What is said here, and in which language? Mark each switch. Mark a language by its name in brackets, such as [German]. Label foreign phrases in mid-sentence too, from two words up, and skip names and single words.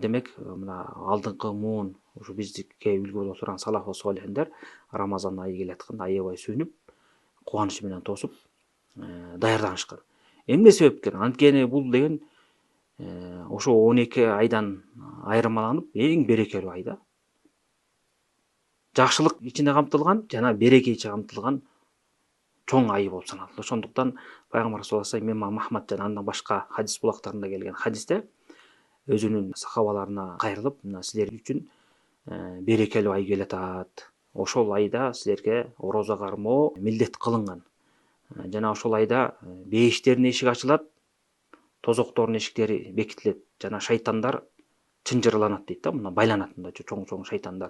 [Kyrgyz] Демек, мына алдыңкы муун, ушу биздикке үлгү боло турган салафы солихиндер Рамазан айы келатканда аябай сүйүнүп, кубаныч менен тосуп даярданышкан. Эмне себептен? Анткени бул деген ошо 12 айдан айырмаланып эң берекелүү ай да. Жакшылык ичинде камтылган жана береке ичинде камтылган чоң ай болуп саналат. Ошондуктан пайгамбар [Arabic] صلى الله عليه وسلم [Kyrgyz] имам Ахмад жана андан башка хадис булактарында келген хадисте өзүнүн сахабаларына кайрылып, мына силер үчүн берекелүү ай келатат. Ошол айда силерге орозо кармоо милдет кылынган. Жана ошол айда бейиштердин эшиги ачылат, тозоктордун эшиктери бекитилет, жана шайтандар чынжырланат дейт да, мына байланат мындайча чоң шайтандар.